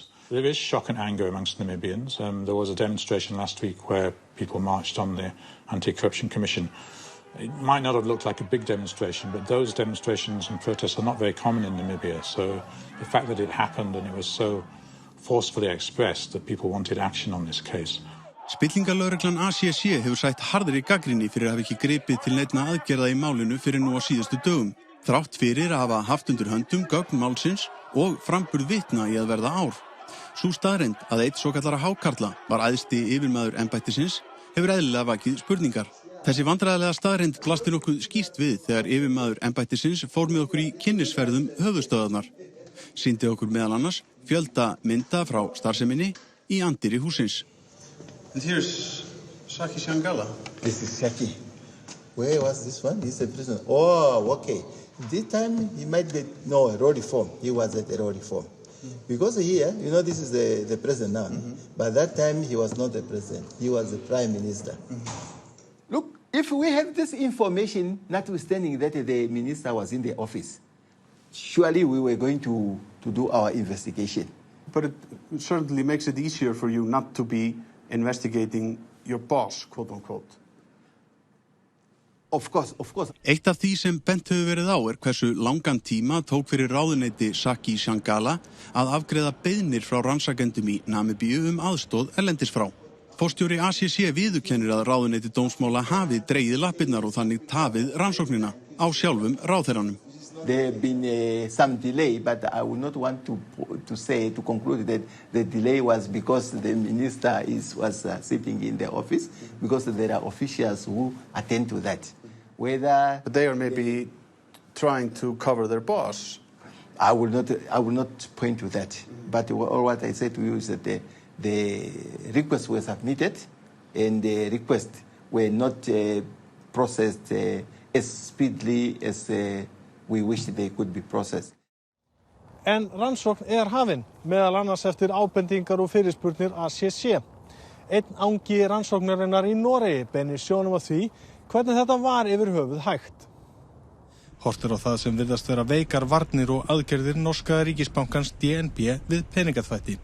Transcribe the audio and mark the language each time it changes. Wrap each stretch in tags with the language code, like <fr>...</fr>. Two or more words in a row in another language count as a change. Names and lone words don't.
<en>There is shock and anger amongst Namibians. There was a demonstration last week where people marched on the Anti-Corruption Commission. It might not have looked like a big demonstration, but those demonstrations and protests are not very common in Namibia. So the fact that it happened and it was so forcefully expressed that people wanted action on this case.</en> <is>Spillingalögreglan ACC hefur sætt harðri gagnrýni fyrir að hafa ekki gripið til neinna aðgerða í málinu fyrir nú á síðustu dögum. Þrátt fyrir að hafa haft undir höndum gögn málsins og framburð vitna í að verða ár. Sú staðreynd að einn svokallara hákarla var æðsti yfirmaður embættisins hefur eðlilega vakið spurningar. Þessi vandræðalega staðreynd blasti nokkuð skýrt við þegar yfirmaður embættisins fór með okkur í kynnisferðum höfuðstöðvarnar. Sýndi okkur meðal annars fjölda mynda frá starfseminni í anddyri hússins.</is> <en>And here's Saki Shangala. This is Saki. Where was this one? He's a prisoner. Oh, okay. This time he might be, no, a road reform. He was at a road reform. Because here, this is the president now. But that time he was not the president. He was the prime minister. Look, if we have this information, notwithstanding that the minister was in the office, surely we were going to do our investigation. But it certainly makes it easier for you not to be investigating your boss, quote unquote. Of course.</en> <is>Eitt af því sem bent hefur verið á hversu langan tíma tók fyrir ráðuneyti Saki Shangala að afgreiða beiðnir frá rannsakendum í Namibíu aðstoð erlendis frá. Forstjóri ACC viðurkennir að ráðuneyti dómsmála hafi dregið lappirnar og þannig tafið rannsóknina á sjálfum ráðherranum.</is> <en>There have been some delay, but I would not want to conclude that the delay was because the minister was sitting in the office, because there are officials who attend to that. But they are maybe trying to cover their boss. I will not point to that. But all what I said to you is that the requests were submitted, and the requests were not processed as speedily as we wish they could be processed.</en> <is>En rannsókn hafin, meðal annars eftir ábendingar og fyrirspurnir ACC. Einn angi rannsóknarinnar í Noregi beinir sjónum að því hvernig þetta var yfir höfuð hægt. Hort á það sem virðast vera veikar varnir og aðgerðir norska ríkisbankans DNB við peningaþvætti.</is>